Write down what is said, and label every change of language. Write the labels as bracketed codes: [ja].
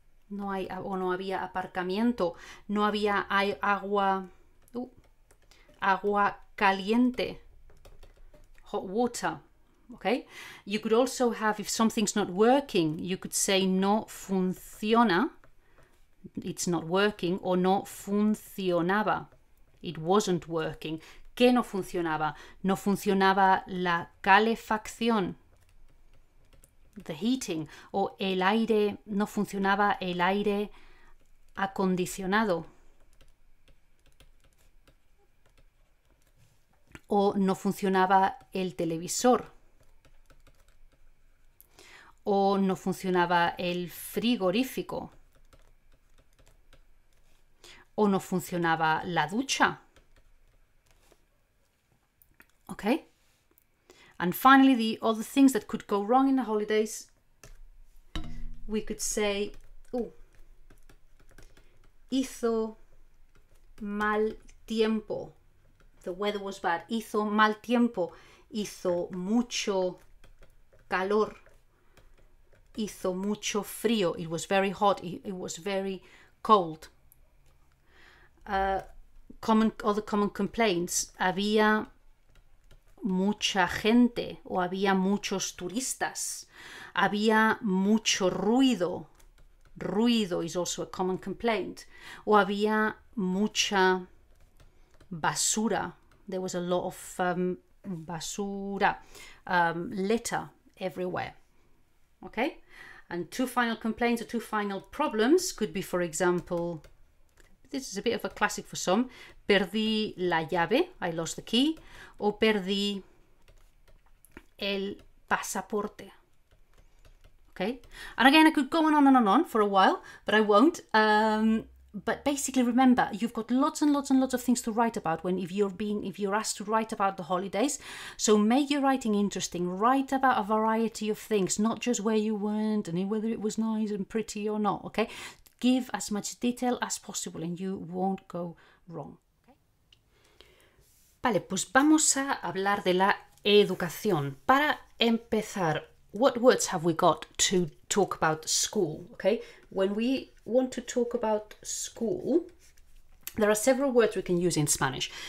[es] No hay o no había aparcamiento. No había agua, agua caliente, [en] hot water. Okay, you could also have, if something's not working, you could say [es] no funciona, [en] it's not working, or [es] no funcionaba, [en] it wasn't working. [es] ¿Qué no funcionaba? No funcionaba la calefacción, [en] the heating, [es] o el aire, no funcionaba el aire acondicionado, o no funcionaba el televisor, o no funcionaba el frigorífico, o no funcionaba la ducha. [en] Okay? And finally, the other things that could go wrong in the holidays, we could say, [es] hizo mal tiempo. [en] The weather was bad. [es] Hizo mal tiempo. Hizo mucho calor. Hizo mucho frío. [en] It was very hot. It was very cold. Other common complaints. [es] Había mucha gente o había muchos turistas. Había mucho ruido. [en] Ruido is also a common complaint. [es] O había mucha basura. [en] There was a lot of basura, litter everywhere. Okay? And two final complaints or two final problems could be, for example, this is a bit of a classic for some, [es] perdí la llave, [en] I lost the key, [es] o perdí el pasaporte. [en] Okay? And again, I could go on and on for a while, but I won't. But basically, remember, you've got lots and lots and lots of things to write about if you're asked to write about the holidays. So make your writing interesting. Write about a variety of things, not just where you went and whether it was nice and pretty or not. Okay, give as much detail as possible, and you won't go wrong. [es] Vale, pues vamos a hablar de la educación. Para empezar, [en] what words have we got to talk about school? Okay, when we want to talk about school, there are several words we can use in Spanish.